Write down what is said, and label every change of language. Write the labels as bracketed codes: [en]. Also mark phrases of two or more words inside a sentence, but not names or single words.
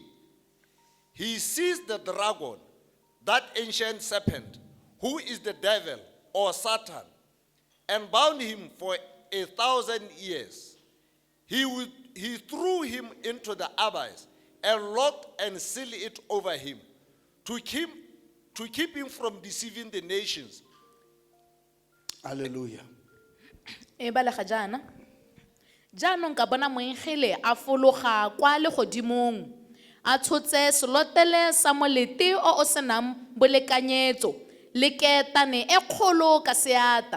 [en] He seized the dragon, that ancient serpent, who is the devil or Satan, and bound him for 1,000 years. He threw him into the abyss and locked and sealed it over him to keep him from deceiving the nations. Hallelujah. [tn] E balega jaana. Jaanong ka bona moengele a fologa kwa legodimong. A tshotse selotele sa molete o senang bolekanyetso le ketane e kgolo ka seata.